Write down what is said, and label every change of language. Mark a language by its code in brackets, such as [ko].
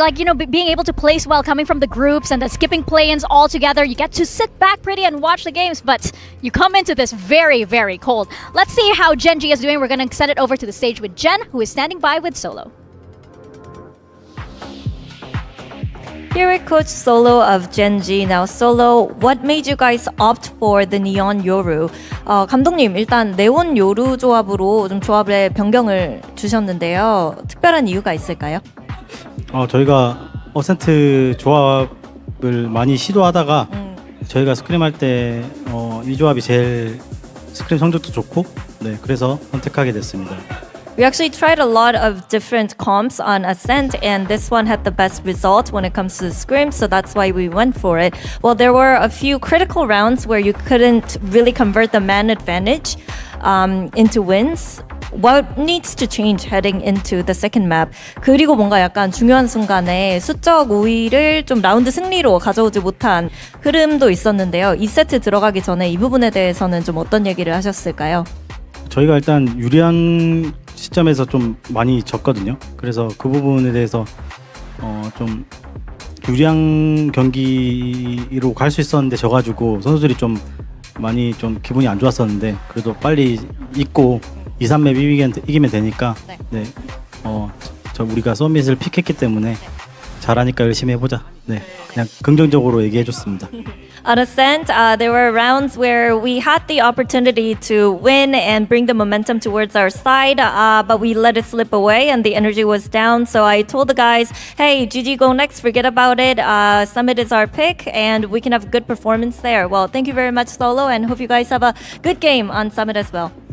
[en] Like, being able to place well coming from the groups and the skipping play-ins all together, you get to sit back pretty and watch the games, but you come into this very, very cold. Let's see how Gen G is doing. We're going to send it over to the stage with Jen, who is standing by with Solo. Here with Coach Solo of Gen G. Now, Solo, what made you guys opt for the Neon Yoru? [ko] 감독님, 일단 네온 요루 조합으로 좀 조합에 변경을 주셨는데요. 특별한 이유가 있을까요? 저희가 어센트 조합을 많이 시도하다가 저희가 스크림 할 때 이 조합이 제일 스크림 성적도 좋고, 네, 그래서 선택하게 됐습니다. [en] We actually tried a lot of different comps on Ascent, and this one had the best result when it comes to Scrim, so that's why we went for it. Well, there were a few critical rounds where you couldn't really convert the man advantage into wins. What needs to change heading into the second map? [ko] 그리고 뭔가 약간 중요한 순간에 수적 우위를 좀 라운드 승리로 가져오지 못한 흐름도 있었는데요. 2세트 들어가기 전에 이 부분에 대해서는 좀 어떤 얘기를 하셨을까요? 저희가 일단 유리한 시점에서 좀 많이 졌거든요. 그래서 그 부분에 대해서 좀 유리한 경기로 갈 수 있었는데 져가지고 선수들이 좀 많이 좀 기분이 안 좋았었는데 그래도 빨리 잊고 2, 3맵 이기면 되니까 네, 우리가 서밋을 픽했기 때문에 잘하니까 열심히 해보자. 네, 그냥 긍정적으로 얘기해줬습니다. [en] On Ascent, there were rounds where we had the opportunity to win and bring the momentum towards our side, but we let it slip away and the energy was down. So I told the guys, hey, GG go next, forget about it. Summit is our pick and we can have a good performance there. Well, thank you very much, Solo, and hope you guys have a good game on Summit as well.